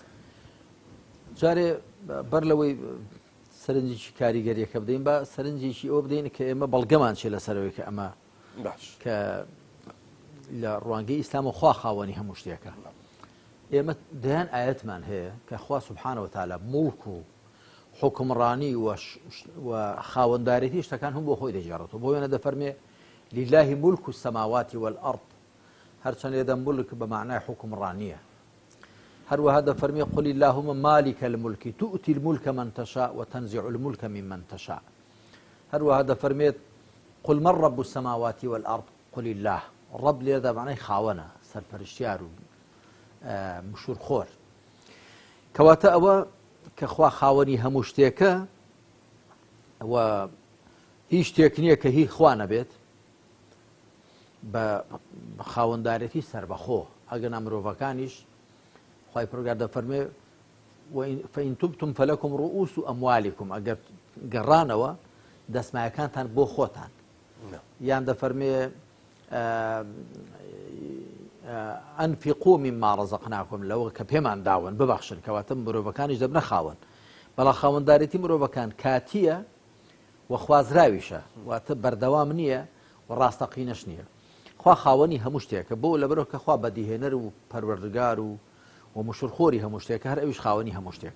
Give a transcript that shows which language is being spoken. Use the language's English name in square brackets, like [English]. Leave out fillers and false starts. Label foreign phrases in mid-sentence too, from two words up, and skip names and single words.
[Central Kurdish] جارێ بەر لەوەی سەرنجێکی کاریگەریەکە بدەین بە سەرنجێکی ئەوە بدەین کە ئێمە بەڵگەمان چێ لەسەرەوەی کە ئەمە باش کە لە ڕوانگەی ئیسلام و خوا خاوەنی هەموو شتێکە. ئێمە دەیان ئاەتمان هەیە کە خوا [Arabic] سوبحانەوە وتعالە [Central Kurdish] موڵک و حکمڕانی و خاوەندارێتی شتەکان هەم بۆ خۆی دەجێڕێتەوە. بۆ وێنە دەفەرمێ [Arabic] لله ملك السماوات والأرض، [Central Kurdish] هەرچەند لێدە ملک بە معنای حکمڕانیە. هەروەها دەفەرمێ [Arabic] قل اللهم مالك الملك تؤتي الملك من تشاء وتنزع الملك ممن تشاء. [Central Kurdish] هەروەها دەفەرمێت [Arabic] قل من رب السماوات والأرض قل الله. [Central Kurdish] ڕەب لێرەدا معنای خاوەنە، سەرپەرشتیار و مشورخۆر. کەواتە ئەوە کە خوا خاوەنی هەموو شتێکە و هیچ شتێک نییە کە هی خوا نەبێت بە خاوەندارەتی سەربەخۆ. ئەگەنا مرۆڤەکانیش خوای پروردگار دەفەرمێ [Arabic] فإن تبتم فلكم رؤوس أموالكم، [Central Kurdish] ئەگەر گەڕانەوە دەسمایەکانتان بۆ خۆتان. یان دەفەرمێ [Arabic] ئەنفقوا مما رزقناكم، [Central Kurdish] لەوە کە پێمان داون ببەخشن. کەواتە مرۆڤەکانیش دەبنە خاوەن. بەڵام خاوەندارەتی مرۆڤەکان کاتیە و خوازراویشە، واتە بەردەوام نییە و ڕاستەقینەش نییە. خوا خاوەنی هەموو شتێکە، بۆ لەبەرەوە کە خوا بەدیهێنەر و پەروەردگار و مشورخۆری هەموو شتێکە، هەر ئەویش خاوەنی هەموو شتێکە.